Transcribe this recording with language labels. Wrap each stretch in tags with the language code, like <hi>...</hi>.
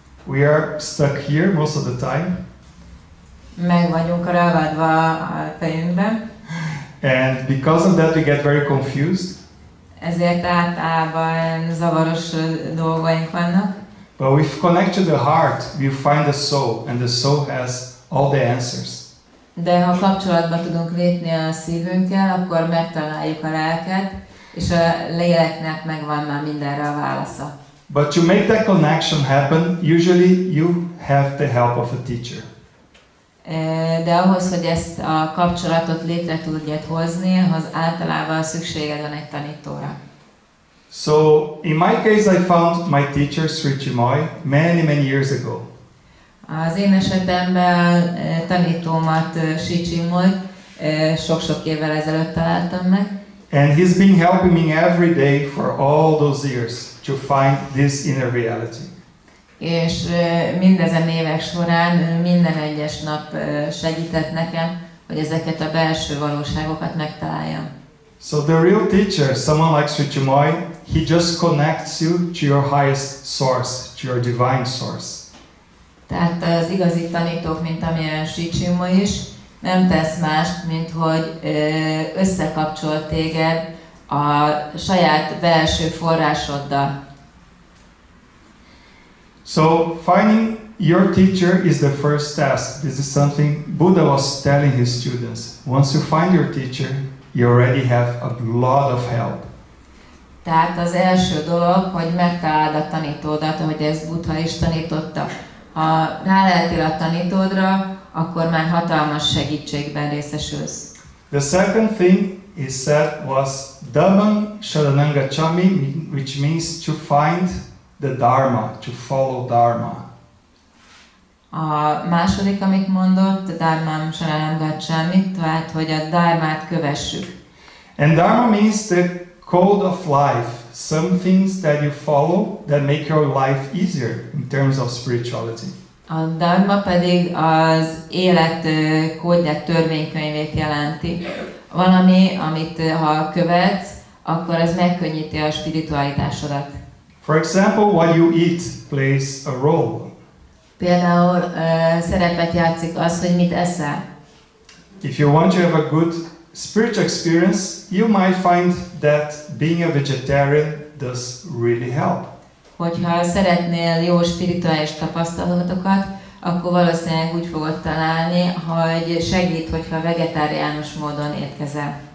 <en>We are stuck here most of the time.</en> <hu>Meg vagyunk ragadva a fejünkben.</hu> <en>And because of that we get very confused.</en> <hu>Ezért általában zavaros dolgaink vannak.</hu> <en>But we connect to the heart, we find the soul, and the soul has all the answers.</en> <hu>De ha kapcsolatba tudunk lépni a szívünkkel, akkor megtaláljuk a lelket, és a léleknek megvan már mindenre a válasza.</hu> <en>But to make that connection happen, usually you have the help of a teacher.</en> <hu>De ahhoz, hogy ezt a kapcsolatot létre tudjad hozni, ahhoz általában szükséged van egy tanítóra.</hu> <en>So, in my case, I found my teacher, Sri Chinmoy, many years ago.</en> <hu>Az én esetemben tanítómat, Sri Chinmoy, sok-sok évvel ezelőtt találtam meg.</hu> <en>And he's been helping me every day for all those years to find this inner reality.</en> <hu>És mindezen évek során minden egyes nap segített nekem, hogy ezeket a belső valóságokat megtaláljam.</hu> <en>So the real teacher, someone like Sri Chinmoy, he just connects you to your highest source, to your divine source.</en> <hu>Tehát az igazi tanítók, mint amilyen Sri Chinmoy is, nem tesz mást, mint hogy összekapcsol téged a saját belső forrásoddal.</hu> <en>So finding your teacher is the first task. This is something Buddha was telling his students. Once you find your teacher, you already have a lot of help.</en> <hu>Tehát az első dolog, hogy megtaláld a tanítódat, ahogy ezt Buddha is tanította. Ha ráleltél a tanítódra, akkor már hatalmas segítségben részesülsz.</hu> <en>The second thing he said was</en> <pi>Dhammam Sharanam Gacchami,</pi> <en>which means to find the Dharma, to follow Dharma.</en> <hu>A második, amit mondott,</hu> <pi>Dharmam Sharanam Gacchami,</pi> <hu>tehát hogy a Dharmát kövessük.</hu> <en>And Dharma means the code of life, some things that you follow that make your life easier in terms of spirituality.</en> <hu>A Dharma pedig az élet kódját, törvénykönyvét jelenti. Valami, amit ha követsz, akkor ez megkönnyíti a spiritualitásodat.</hu> <en>For example, what you eat plays a role.</en> <hu>Például szerepet játszik az, hogy mit eszel.</hu> <en>If you want to have a good spiritual experience, you might find that being a vegetarian does really help.</en> <hu>Hogyha szeretnél jó spirituális tapasztalatokat, akkor valószínűleg úgy fogod találni, hogy segít, hogyha vegetáriánus módon étkezel.</hu>